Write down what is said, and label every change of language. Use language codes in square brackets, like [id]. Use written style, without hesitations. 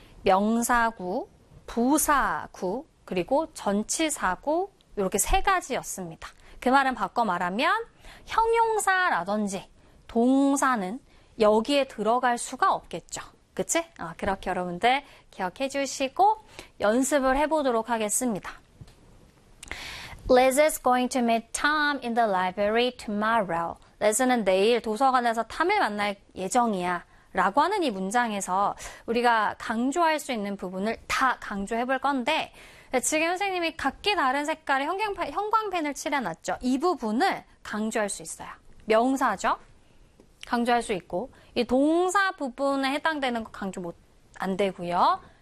[ko] 명사구, 부사구, 그리고 전치사구, 이렇게 세 가지였습니다. 그 말은 바꿔 말하면 형용사라든지 동사는 여기에 들어갈 수가 없겠죠. 그치? 그렇게 여러분들 기억해 주시고 연습을 해 보도록 하겠습니다. [en] Liz is going to meet Tom in the library tomorrow. [ko] Liz는 내일 도서관에서 탐을 만날 예정이야. 라고 하는 이 문장에서 우리가 강조할 수 있는 부분을 다 강조해 볼 건데, 지금 선생님이 각기 다른 색깔의 형광펜을 칠해 놨죠. 이 부분을 강조할 수 있어요. 명사죠? 강조할 수 있고, 이 동사 부분에 해당되는 거 강조 못, 안 되고요.